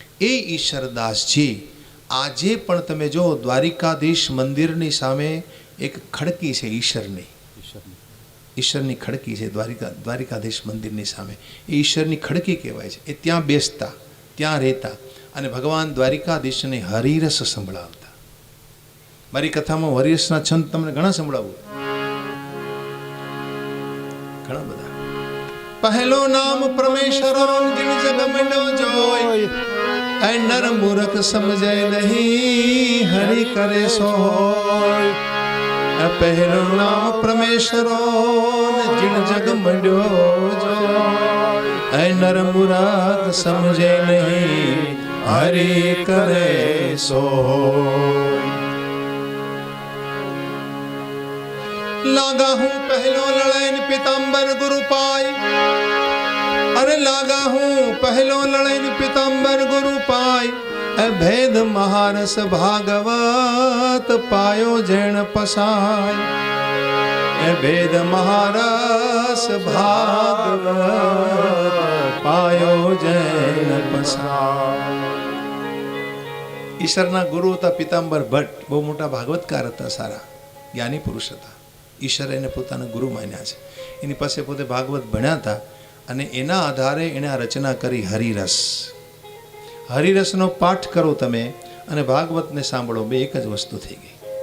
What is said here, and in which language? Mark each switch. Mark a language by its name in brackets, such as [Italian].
[Gujarati] એ ઈશ્વરદાસજી આજે પણ તમે જો દ્વારિકાધીશ મંદિરની સામે એક ખડકી છે ઈશ્વરની ખડકી છે દ્વારિકાધીશ મંદિરની સામે। એ ઈશ્વરની ખડકી કહેવાય છે। એ ત્યાં બેસતા, ત્યાં રહેતા અને ભગવાન દ્વારિકાધીશને હરિરસ સંભળાવતા। મારી કથામાં હરિરસના છંદ તમને ઘણા સંભળાવું, ઘણા બધા। [Rajasthani] પહેલો નામ પરમેશ્વર જીણ જગ મંડો જોય, ऐ नर मूर्ख समझे नहीं हरि करे सो होय। पहलो नाम परमेश्वरो जिन जग मंड्यो जो, ऐ नर मूर्ख समझे नहीं हरि करे सो होय। लागा हूँ पहलो लड़ैन पीताम्बर गुरु पाय, अरे लागा हूँ पहलो लड़ैन पीताम्बर गुरु पाय। भेद महारस भागवत पायो जैन पसाय। भेद महारस भागवत पायो जैन पसाय। [Gujarati] ઈશ્વરના ગુરુ હતા પિતાંબર ભટ્ટ, બહુ મોટા ભાગવતકાર હતા, સારા જ્ઞાની પુરુષ હતા. ઈશ્વરે એને પોતાના ગુરુ માન્યા છે. એની પાસે પોતે ભાગવત ભણ્યા હતા અને એના આધારે એણે આ રચના કરી હરિરસ. હરિરસનો પાઠ કરો તમે અને ભાગવતને સાંભળો, બે એક જ વસ્તુ થઈ ગઈ.